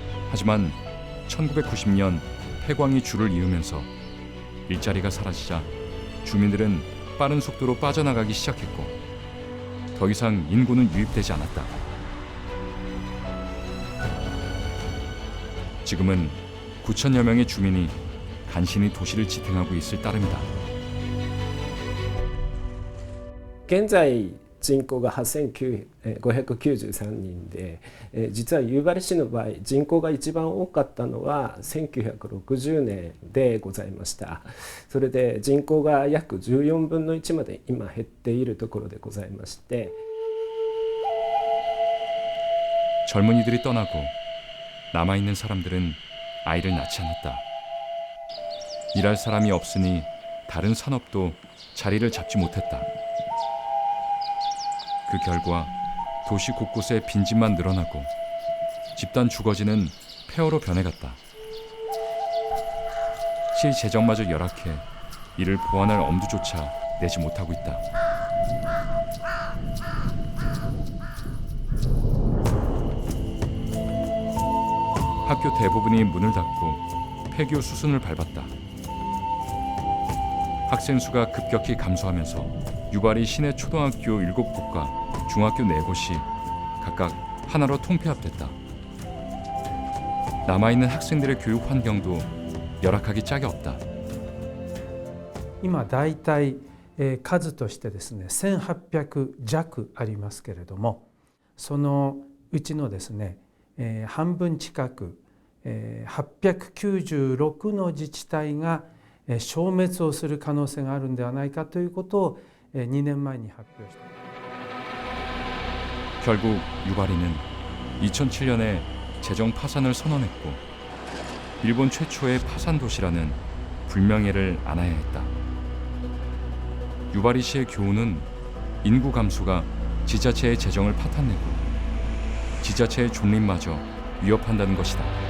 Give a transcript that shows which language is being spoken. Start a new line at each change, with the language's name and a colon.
Korean: 하지만 1990년 폐광이 줄을 이으면서 일자리가 사라지자 주민들은 빠른 속도로 빠져나가기 시작했고 더 이상 인구는 유입되지 않았다. 지금은 9천여 명의 주민이 간신히 도시를 지탱하고 있을 따름이다.
Japanese: 現在人口が8593人で、実は夕張市の場合人口が一番多かったのは1960年でございました。それで人口が約14分の1まで今減っているところでございまして、
Korean: 젊은이들이 떠나고 남아있는 사람들은 아이를 낳지 않았다. 일할 사람이 없으니 다른 산업도 자리를 잡지 못했다. 그 결과 도시 곳곳에 빈집만 늘어나고 집단 주거지는 폐허로 변해갔다. 시 재정마저 열악해 이를 보완할 엄두조차 내지 못하고 있다. 학교 대부분이 문을 닫고 폐교 수순을 밟았다. 학생 수가 급격히 감소하면서 유발이 시내 초등학교 7곳과 중학교 4곳이 각각 하나로 통폐합됐다. 남아있는 학생들의 교육 환경도 열악하기 짝이 없다.
Japanese: 今だいたい数としてですね1800弱ありますけれども、そのうちのですね半分近く896の自治体が消滅をする可能性があるんではないかということを2年前に発表しています。
Korean: 결국 유바리는 2007년에 재정 파산을 선언했고 일본 최초의 파산 도시라는 불명예를 안아야 했다. 유바리시의 교훈은 인구 감소가 지자체의 재정을 파탄내고 지자체의 존립마저 위협한다는 것이다.